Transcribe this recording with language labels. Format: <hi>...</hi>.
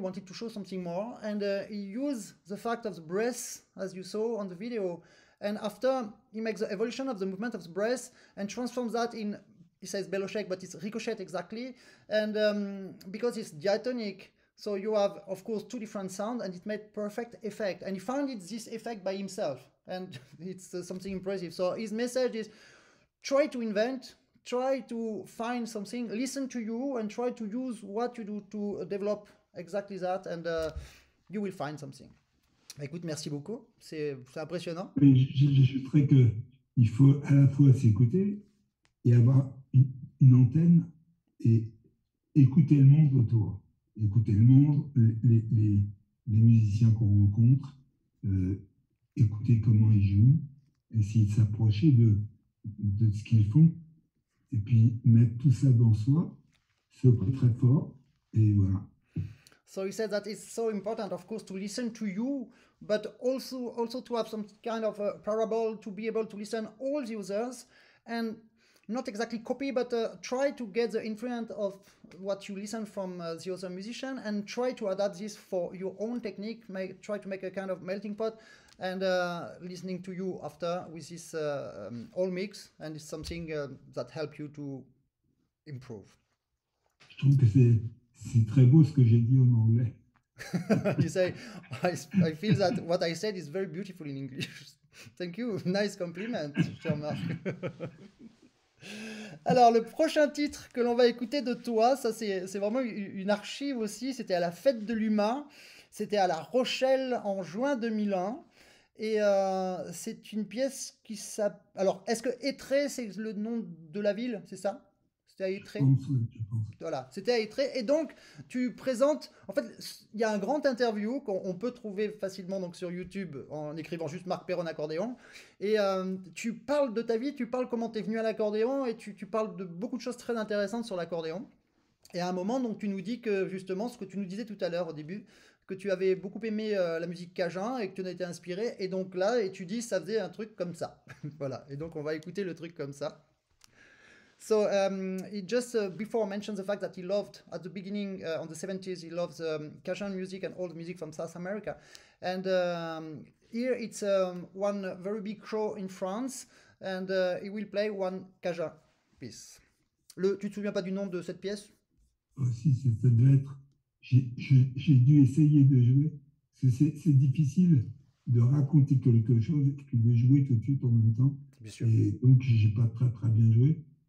<en>He wanted to show something more, and he used the fact of the breath, as you saw on the video, and after he makes the evolution of the movement of the breath and transforms that in, he says Beloshek, but it's ricochet exactly, and because it's diatonic, so you have, of course, 2 different sounds, and it made perfect effect, and he found this effect by himself, and it's something impressive. So his message is, try to invent, try to find something, listen to you, and try to use what you do to develop exactly that, and you will find something.</en> <fr>Écoute, merci beaucoup, c'est impressionnant. Mais j'ajouterais qu'il faut à la fois s'écouter et avoir une antenne et écouter le monde autour. Écouter le monde, les musiciens qu'on rencontre, écouter comment ils jouent, essayer de s'approcher de ce qu'ils font, et puis mettre tout ça dans soi, se très fort, et voilà.</fr> <en>So he said that it's so important, of course, to listen to you, but also to have some kind of a parable, to be able to listen all the others, and not exactly copy, but try to get the influence of what you listen from the other musician, and try to adapt this for your own technique, try to make a kind of melting pot, and listening to you after with this all mix, and it's something that help you to improve.</en> <fr>Je trouve que c'est très beau ce que j'ai dit en anglais.</fr> <en>You say, I feel that what I said is very beautiful in English. Thank you, nice compliment,</en> <fr>cher Marc. Alors, le prochain titre que l'on va écouter de toi, ça c'est vraiment une archive aussi, c'était à la Fête de l'Humain, c'était à La Rochelle en juin 2001, et c'est une pièce qui s'appelle... Alors, est-ce que Étré, c'est le nom de la ville, c'est ça? C'était à Étré? Je pense. Voilà, c'était à Étré. Et donc, tu présentes... En fait, il y a un grand interview qu'on peut trouver facilement donc, sur YouTube en écrivant juste Marc Perron accordéon. Et tu parles de ta vie, tu parles comment tu es venu à l'accordéon, et tu parles de beaucoup de choses très intéressantes sur l'accordéon. Et à un moment, donc, tu nous dis que justement, ce que tu nous disais tout à l'heure au début, que tu avais beaucoup aimé la musique cajun et que tu en as été inspiré. Et donc là, et tu dis, ça faisait un truc comme ça. Voilà, et donc on va écouter le truc comme ça.</fr> <en>So he just before mentioned the fact that he loved at the beginning on the 70s he loves Cajun music and all the music from South America, and here it's one very big show in France, and he will play one Cajun piece.</en> <fr>Tu te souviens pas du nom de cette pièce? Oh, si, ça devait être. J'ai dû essayer de jouer. C'est difficile de raconter quelque chose et de jouer tout de suite en même temps. Bien sûr. Et donc j'ai pas très bien joué.</fr>